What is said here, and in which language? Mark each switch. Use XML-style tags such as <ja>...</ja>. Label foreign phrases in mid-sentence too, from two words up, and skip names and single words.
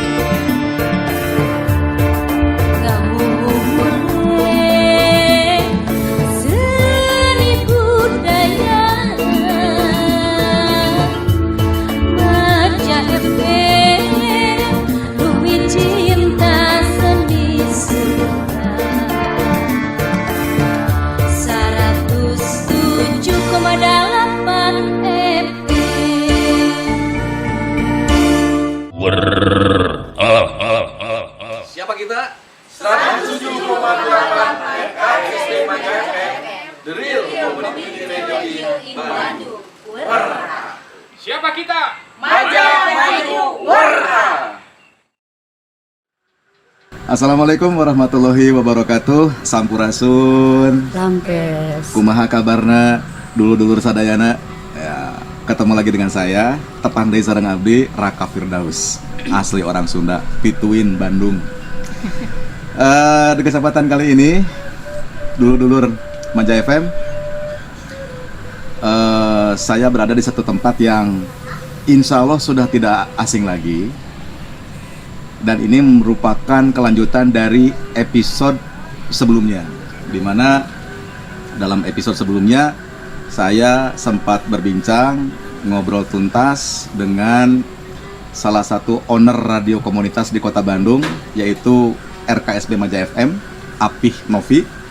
<id>Gahuhuleng seni budaya Maja FM Bumi cinta seni suara 107,8 Siapa kita? 107,8 RKSB Maja FM,</id> <en>The Real Community Radio in Bandung.</en> <id>Warna. Siapa kita? Maja Maju Warna.</id> <ar>السلام عليكم ورحمة الله وبركاته.</ar> <id>Sampurasun. Lampes.</id> <su>Kumaha kabarna dulur-dulur sadayana.</su> <id>Ya, ketemu lagi dengan saya,</id> <su>Tepang Deui Sareng Abdi, Raka Firdaus.</su> <id>Asli orang Sunda, Pituin, Bandung. Di kesempatan kali ini, dulur-dulur Maja FM, saya berada di satu tempat yang</id> <ar>إن شاء الله</ar> <id>sudah tidak asing lagi. Dan ini merupakan kelanjutan dari episode sebelumnya, di mana dalam episode sebelumnya saya sempat berbincang, ngobrol tuntas dengan salah satu owner radio komunitas di Kota Bandung, yaitu RKSB Maja FM, Apih Novi.</id>